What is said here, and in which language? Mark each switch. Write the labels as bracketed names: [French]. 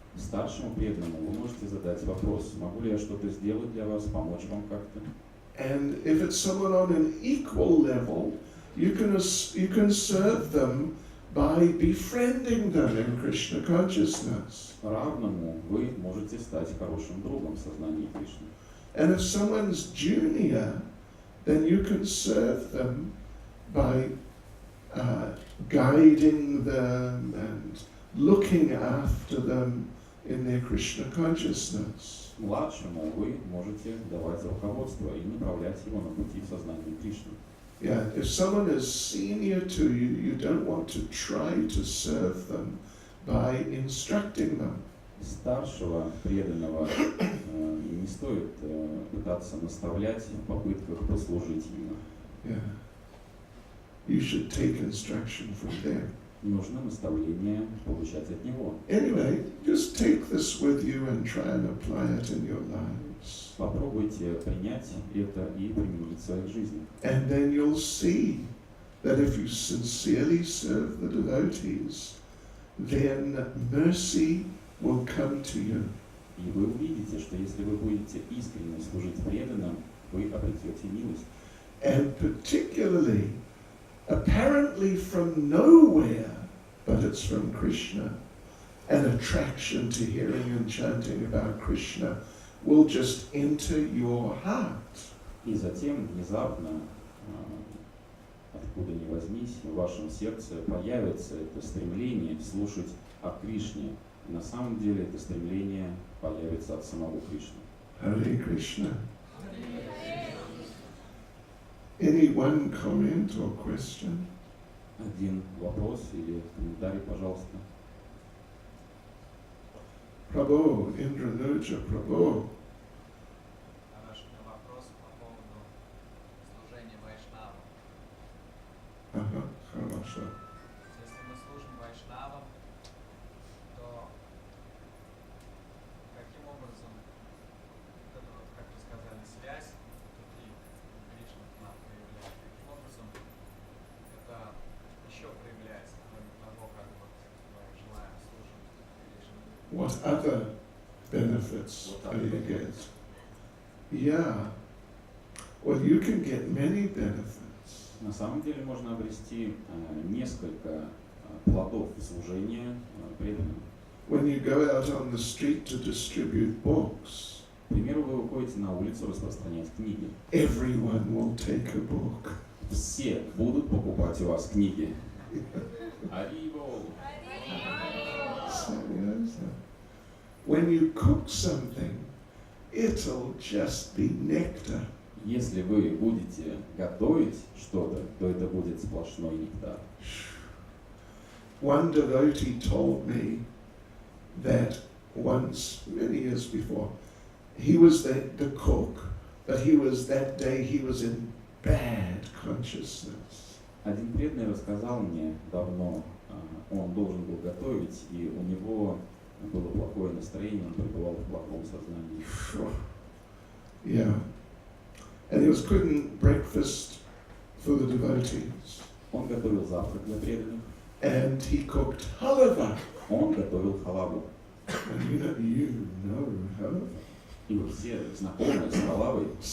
[Russian] Старшему преданному вы можете задать вопрос, могу ли я что-то сделать для вас, помочь вам как-то. [English] And if it's someone on an equal level, you can serve them by befriending them in Krishna consciousness. [Russian] Равному вы можете стать хорошим другом в сознании Кришны. [English] And if someone's junior, then you can serve them by guiding them and looking after them in their Krishna consciousness. [Russian] Младшему вы можете давать руководство и направлять его на пути в сознании Кришны. [English] Yeah, if someone is senior to you, you don't want to try to serve them by instructing them. [Russian] Старшего преданного не стоит пытаться наставлять в попытках послужить ему. [English] Yeah. You should take instruction from them. [Russian] Нужно наставление получать от него. [English] Anyway, just take this with you and try and apply it in your lives. [Russian] Попробуйте принять это и применить в своих жизнях. [English] And then you'll see that if you sincerely serve the devotees, then mercy will come to you. [Russian] И вы увидите, что если вы будете искренне служить преданным, вы обретете милость. [English] And particularly, apparently from nowhere, but it's from Krishna, an attraction to hearing and chanting about Krishna will just enter your heart. [Russian] И затем внезапно, откуда ни возьмись, в вашем сердце появится это стремление слушать о Кришне. И на самом деле это стремление появится от самого Кришны. [Sanskrit] Hare Krishna. [English] Any one comment or question? [Russian] Один вопрос или комментарий, пожалуйста. [Sanskrit] Prabhu, Indranuja, Prabhu. [Russian] Хороший вопрос по поводу служения вайшнавам. Ага, хорошо. Если мы служим вайшнавам, то каким образом, это вот, как вы сказали, связь, какие Кришна к нам проявляет, каким образом это еще проявляется, кроме того, как вот мы желаем служить Кришне? [English] What other benefits do you get? Yeah. Well, you can get many benefits. [Russian] На самом деле можно обрести несколько плодов служения преданным. [English] When you go out on the street to distribute books, [Russian] К примеру, вы выходите на улицу распространять книги. [English] everyone will take a book. [Russian] Все будут покупать у вас книги. [Sanskrit] Арибол! [English] Seriously. When you cook something, it'll just be nectar. [Russian] Если вы будете готовить что-то, то это будет сплошной нектар. [English] One devotee told me that once, many years before, he was the cook, but that day he was in bad consciousness. [Russian] Один преданный рассказал мне давно, он должен был готовить, и у него было плохое настроение, он пребывал в плохом сознании. [English] Yeah. And he was cooking breakfast for the devotees. [Russian] Он готовил завтрак для преданных, [English] And he cooked halava. [Russian] он готовил халаву. [English] And you know halava. [Russian] И вы все знакомы с халавой.